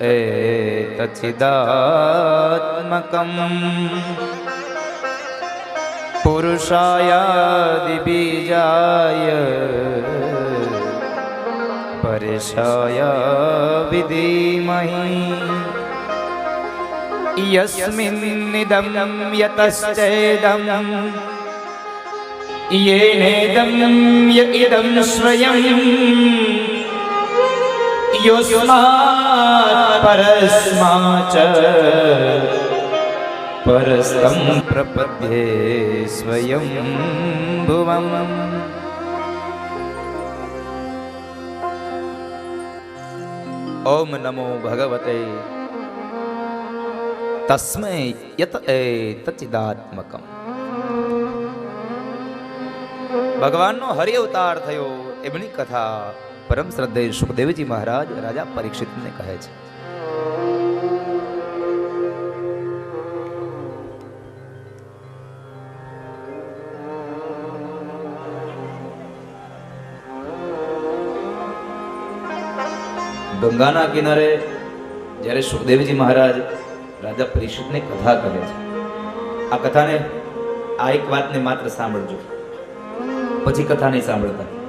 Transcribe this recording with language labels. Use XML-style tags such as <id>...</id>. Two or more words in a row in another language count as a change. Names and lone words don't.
<sa>એતચિદાત્મકમ પુરુષાયાદિ બીજાય પરેશાય વિધિમહી યસ્મિન્નિદં યતશ્ચેદં येनेदं यइदं स्वयं योऽस्मात् परस्माच्च परस्तं प्रपद्ये स्वयं भुवम्. ओम नमो भगवते तस्मै यत एतच्चिदात्मकम्.</sa> <gu>ભગવાનનો હરિ અવતાર થયો એમની કથા પરમ શ્રદ્ધેય સુખદેવજી મહારાજ રાજા પરીક્ષિતને કહે છે. ગંગાના કિનારે જ્યારે સુખદેવજી મહારાજ રાજા પરીક્ષિતને કથા કહે છે, આ કથાને આ એક વાતને માત્ર સાંભળજો, પછી કથા નહીં સાંભળતા.</gu>